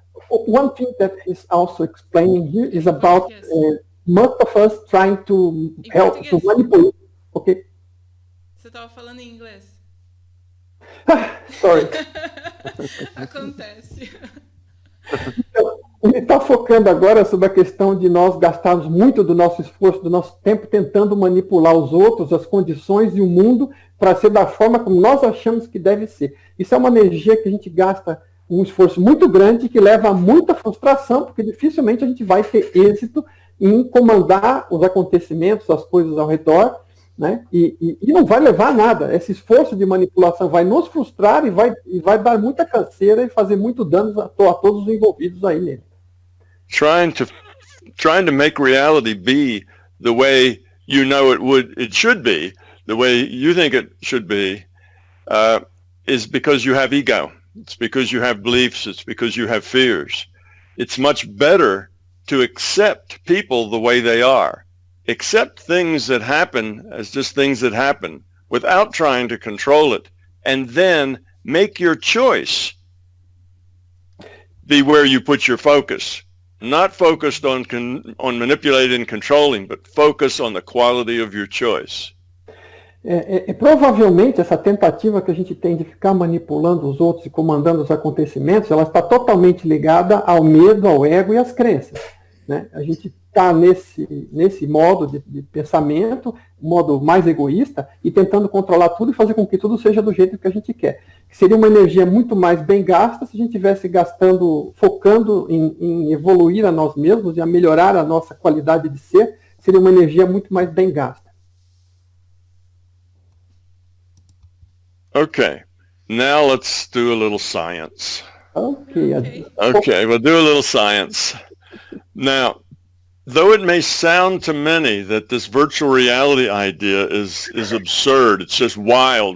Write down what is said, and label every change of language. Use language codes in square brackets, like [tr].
[en] One thing that is also explaining here is about most of us trying to help, to manipulate. Okay. [pt] Você estava falando em inglês. [en] Sorry. [pt] Acontece. Então, ele está focando agora sobre a questão de nós gastarmos muito do nosso esforço, do nosso tempo, tentando manipular os outros, as condições e o mundo para ser da forma como nós achamos que deve ser. Isso é uma energia que a gente gasta um esforço muito grande que leva a muita frustração, porque dificilmente a gente vai ter êxito em comandar os acontecimentos, as coisas ao redor, né? E não vai levar a nada. Esse esforço de manipulação vai nos frustrar e vai dar muita canseira e fazer muito dano a todos os envolvidos aí nele. [en] Trying to make reality be the way you know it should be, the way you think it should be, is because you have ego. It's because you have beliefs. It's because you have fears. It's much better to accept people the way they are. Accept things that happen as just things that happen without trying to control it, and then make your choice be where you put your focus. Not focused on manipulating and controlling, but focus on the quality of your choice. [pt] Provavelmente essa tentativa que a gente tem de ficar manipulando os outros e comandando os acontecimentos, ela está totalmente ligada ao medo, ao ego e às crenças, né? A gente está nesse modo de pensamento, modo mais egoísta, e tentando controlar tudo e fazer com que tudo seja do jeito que a gente quer. Que seria uma energia muito mais bem gasta se a gente estivesse focando em evoluir a nós mesmos e a melhorar a nossa qualidade de ser, seria uma energia muito mais bem gasta. [en] Okay, now let's do a little science. Okay, we'll do a little science. Now, though it may sound to many that this virtual reality idea is absurd, it's just wild.